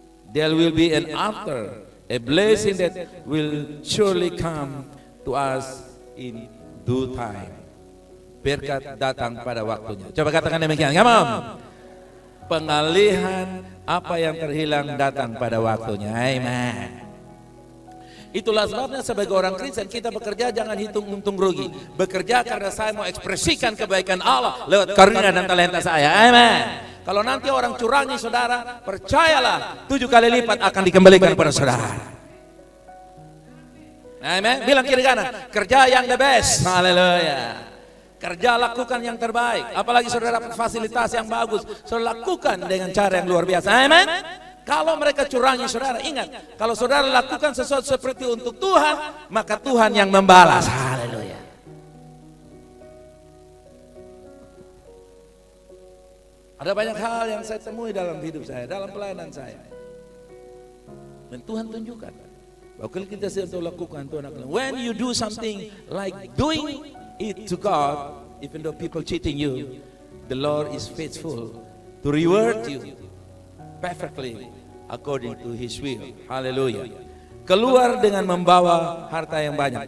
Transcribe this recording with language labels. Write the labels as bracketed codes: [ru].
[en] There will be an after, a blessing that will surely come to us in due time. [id] Berkat datang pada waktunya. Coba katakan demikian, [en] come on. [id] Pengalihan apa yang terhilang datang pada waktunya. Amen. Itulah sebabnya sebagai orang Kristen kita bekerja jangan hitung untung rugi. Bekerja karena saya mau ekspresikan kebaikan Allah lewat karunia dan talenta saya. Amen. Kalau nanti orang curangi saudara, percayalah 7 kali lipat akan dikembalikan kepada saudara. Amen. Bilang kiri kanan, kerja yang [en] the best. [id] Haleluya. Kerja lakukan yang terbaik. Apalagi saudara dapat fasilitas yang bagus, saudara lakukan dengan cara yang luar biasa. Amen. Kalau mereka curangi saudara, ingat, kalau saudara lakukan sesuatu seperti untuk Tuhan, maka Tuhan yang membalas. Haleluya. Ada banyak hal yang saya temui dalam hidup saya, dalam pelayanan saya. Dan Tuhan tunjukkan bahwa kalau kita sedang lakukan, Tuhan akan. [en] When you do something like doing it to God, even though people cheating you, the Lord is faithful to reward you perfectly according to His will. [id] Haleluya. Keluar dengan membawa harta yang banyak.